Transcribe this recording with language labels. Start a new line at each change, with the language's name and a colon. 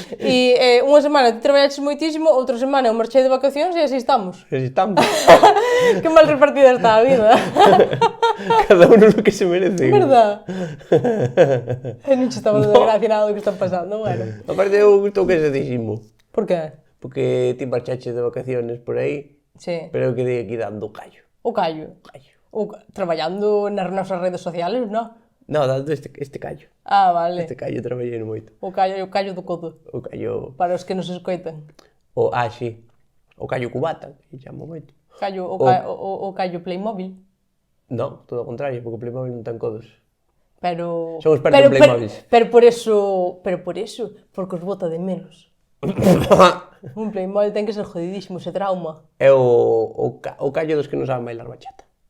Galician: E unha semana ti traballaches moitísimo, outra semana eu marchei de vacacións e así estamos. Así estamos. Que mal repartida está a vida.
Spanish: Cada uno lo que se merece.
Galician: Verdad? Non che estaba dando gracia nada do que está pasando, bueno. Aparte eu gustou que se diximo. Por que? Porque ti marchaches de vacaciones por aí, Sí. pero eu quedei aquí dando o callo. O callo. Traballando nas nosas redes sociales, non? No, dando este callo. Ah, vale. Este callo traballei moito. O callo do codo. O callo... Para os que nos escoitan. Sí. O callo cubata, que chamo moito. O callo Playmobil. No, todo o contrario, porque o Playmobil non ten codos. Pero... Son expertos en Playmobils. Pero por eso, porque os bota de menos. Un Playmobil ten que ser jodidísimo, se trauma. É o callo dos que non saben bailar bachata.